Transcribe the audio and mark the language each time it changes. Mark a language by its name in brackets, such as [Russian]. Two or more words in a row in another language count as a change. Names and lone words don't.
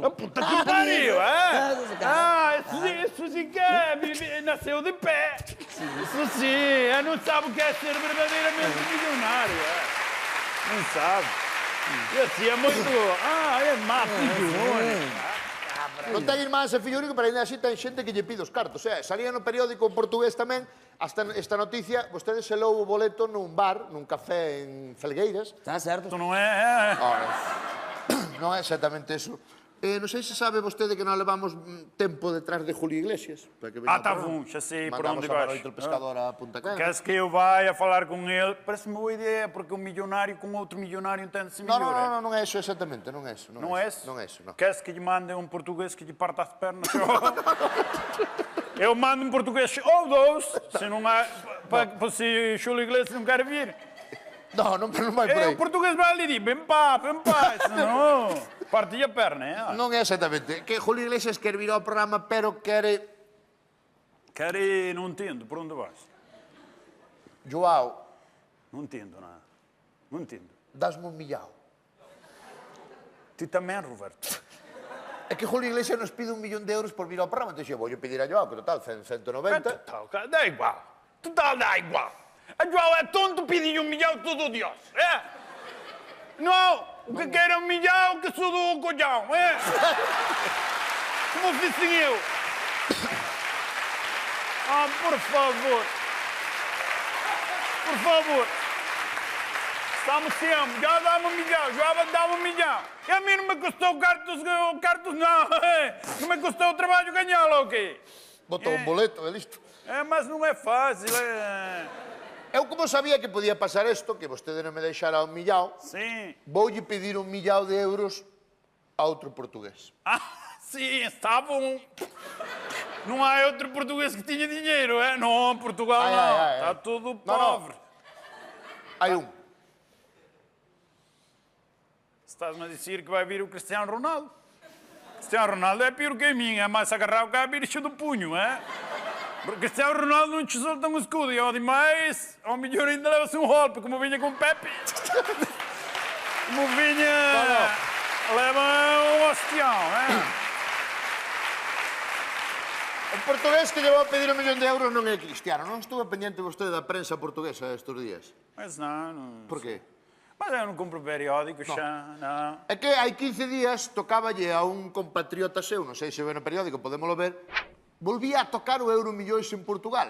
[Portuguese] A puta que pariu, é? Ah, Isso sim que é, nasceu de pé. Isso sim, não sabe o que é ser verdadeiramente milionário, é? Não sabe. E assim é muito... é má, filho único. [Galician] Non ten irmáns e fillo único, pero ainda así ten xente que lle pide os cartos. Salía no periódico portugués tamén esta noticia, vostede selou o boleto nun bar, nun café en Felgueiras. [Portuguese] Está certo. Isso não é... [Galician] Non é exactamente eso. Non sei se sabe vostede que nós levamos tempo detrás de Julio Iglesias. Para que [Portuguese] Tá bom, já sei por onde [Galician] Mandamos a [Portuguese] vais. [Galician] Maroito el Pescador a Punta Cana. [Portuguese] Queres que eu vá a falar com ele? Parece-me boa ideia, porque um milionário com outro milionário entende-se melhor. [Galician] Non é eso exactamente, non é eso. [Portuguese] Não é isso? [Galician] Non é eso, non. [Portuguese] Queres que lhe mande um português que lhe parta as pernas? Eu mando um português ou dois, se não há... Se Júlio Iglesias não quer vir. [Galician] Non vai por aí. [Portuguese] O português vai ali e diz, vem pá, senão parte a perna, é? [Galician] Non é exactamente. Que Julio Iglesias quer vir ao programa, pero quere... [Portuguese] Quer ir, não entendo, por onde vais? [Galician] Joao, [Portuguese] Não entendo nada. Não entendo. [Galician] dasme un millao. [Portuguese] Tu também, Roberto. [Galician] É que Julio Iglesias nos pide 1 millón de euros por vir ao programa. Entón, vou pedir a Joao, que total, 190. [Portuguese] Dá igual. Total, dá igual. A João é tonto, pedi 1 milhão todo Deus. É? Não, o que quer é 1 milhão que sou do colhão. É? Como fiz eu. Por favor. Por favor. Estamos sempre. Já dá-me 1 milhão, já dá-me 1 milhão. E a mim não me custou cartos não. Não me custou o trabalho ganhá-lo, ok? [Galician] Botou un boleto, é listo. [Portuguese] Mas não é fácil. [Galician] Eu, como sabía que podía pasar isto, que vostede non me deixara 1 millao, [Portuguese] Sim. [Galician] voulle pedir 1 millao de euros a outro portugués. [Portuguese] Sim, está bom. Não há outro português que tinha dinheiro, é? Não, Portugal não. Está tudo pobre. [Galician] Hai un. [Portuguese] Estás-me a dizer que vai vir o Cristiano Ronaldo? Cristiano Ronaldo é pior que mim, é mais agarrado que a bicha do punho, é? Porque Cristiano Ronaldo não te solta um escudo, e eu digo, mas ao melhor ainda leva-se um golpe, como vinha com o Pepe. Como vinha... Leva um ostião, é? [Galician] O portugués que lle vou pedir 1 millón de euros non é Cristiano. Non estuve pendiente vostede da prensa portuguesa estes días. [Portuguese] Mas não... [Galician] Por qué? [Portuguese] Mas eu não compro periódico, xa, não. [Galician] É que hai 15 días tocáballe a un compatriota seu, non sei se ve no periódico, podémoslo ver, volvía a tocar o euro millóns en Portugal.